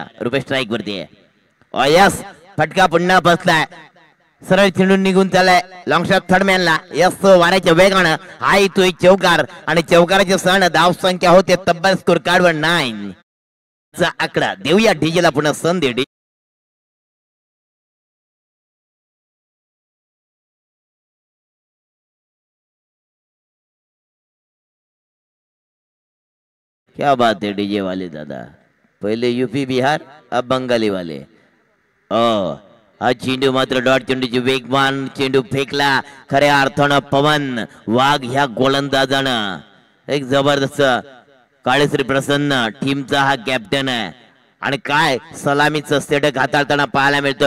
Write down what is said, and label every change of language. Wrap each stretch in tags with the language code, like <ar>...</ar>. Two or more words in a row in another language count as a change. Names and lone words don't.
<mr>रुपेश स्ट्राईक वरती आहे. यस फटका पुन्हा बसलाय. सरळ चेंडून निघून चाललाय</mr> <en>long shot</en> <mr>थर्डमॅनला. यस वाऱ्याच्या वेगानं हा येतोय चौकार आणि चौकाराचे सण धाव संख्या होते तब्बल स्कोर कार्डवर 9 चा आकडा. देऊया डीजेला पुन्हा संधी.</mr> <hi>क्या बात है डीजे वाले दादा. पहिले यूपी बिहार अब बंगाली वाले.</hi> <mr>हा चेंडू मात्र डॉट चेंडूची वेगवान चेंडू फेकला. खऱ्या अर्थानं पवन वाघ ह्या गोलंदाजानं एक जबरदस्त काळेश्री प्रसन्न टीमचा हा कॅप्टन आहे. आणि काय सलामीचं षटक हाताळताना पाहायला मिळतं.</mr>